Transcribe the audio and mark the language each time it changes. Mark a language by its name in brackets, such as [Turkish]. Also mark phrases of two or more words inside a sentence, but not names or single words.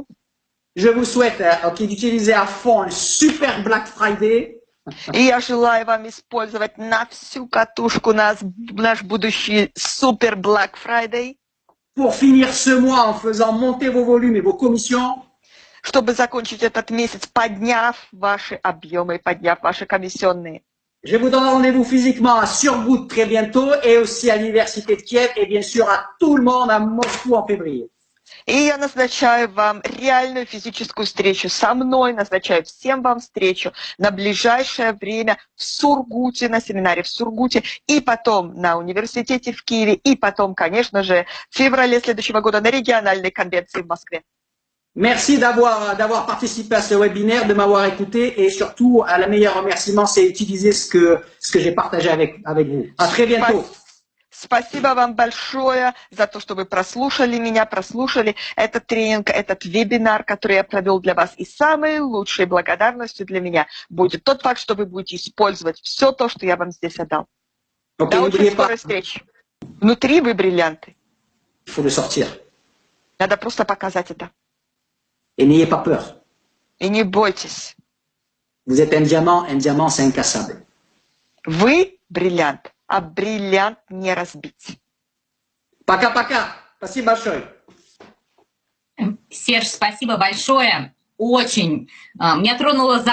[French] Je vous souhaite d'utiliser à fond un super Black Friday. [Russian] И я желаю вам использовать на всю катушку наш будущий супер Black Friday. [French] Pour finir ce mois en faisant monter vos volumes et vos commissions. [Russian] Чтобы закончить этот месяц, подняв ваши объемы и подняв ваши комиссионные. [French] Je vous donne rendez-vous physiquement à Surbout très bientôt et aussi à l'Université de Kiev et bien sûr à tout le monde à Moscou en février. [Russian] И я назначаю вам реальную физическую встречу со мной, назначаю всем вам встречу на ближайшее время в Сургуте, на семинаре в Сургуте, и потом на университете в Киеве, и потом, конечно же, в феврале следующего года на региональной конвенции в Москве. [French] Merci d'avoir participé à ce webinaire, de m'avoir écouté et surtout, le meilleur remerciement, c'est utiliser ce que j'ai partagé avec vous. À très bientôt. [Russian] Спасибо вам большое за то, что вы прослушали меня, прослушали этот тренинг, этот вебинар, который я провел для вас. И самой лучшей благодарностью для меня будет тот факт, что вы будете использовать все то, что я вам здесь отдал. До очень скорой встречи. Внутри вы бриллианты. [French] Il faut le sortir. [Russian] Надо просто показать это. [French] Et n'ayez pas peur. [Russian] И не бойтесь. [French] Vous êtes un diamant c'est incassable. [Russian] Вы бриллиант. А бриллиант не разбить. Пока-пока. Спасибо большое. Серж, спасибо большое. Очень. Меня тронуло за...